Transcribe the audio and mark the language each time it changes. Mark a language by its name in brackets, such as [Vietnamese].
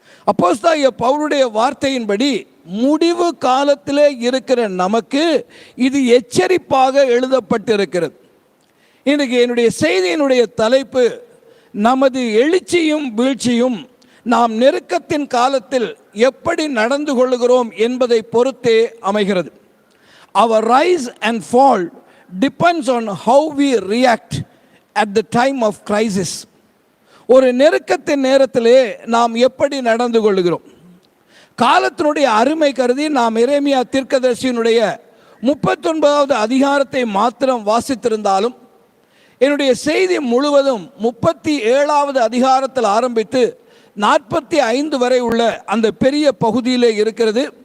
[Tamil] அப்போஸ்தலனாகிய பவுலுடைய வார்த்தையின்படி முடிவு காலத்திலே இருக்கிற நமக்கு இது எச்சரிப்பாக எழுதப்பட்டிருக்கிறது. இன்றைக்கு என்னுடைய செய்தியினுடைய தலைப்பு நமது எழுச்சியும் வீழ்ச்சியும் நாம் நெருக்கத்தின் காலத்தில் எப்படி நடந்து கொள்கிறோம் என்பதை பொறுத்தே அமைகிறது. [English] Our rise and fall depends on how we react at the time of crisis. [Tamil] ஒரு நெருக்கத்தின் நேரத்திலே நாம் எப்படி நடந்து கொள்கிறோம். காலத்தினுடைய அருமை கருதி நாம் எரேமியா தீர்க்கதரிசியினுடைய 39வது அதிகாரத்தை மாத்திரம் வாசித்திருந்தாலும் என்னுடைய செய்தி முழுவதும் 37வது அதிகாரத்தில் ஆரம்பித்து 45 வரை உள்ள அந்த பெரிய பகுதியிலே இருக்கிறது.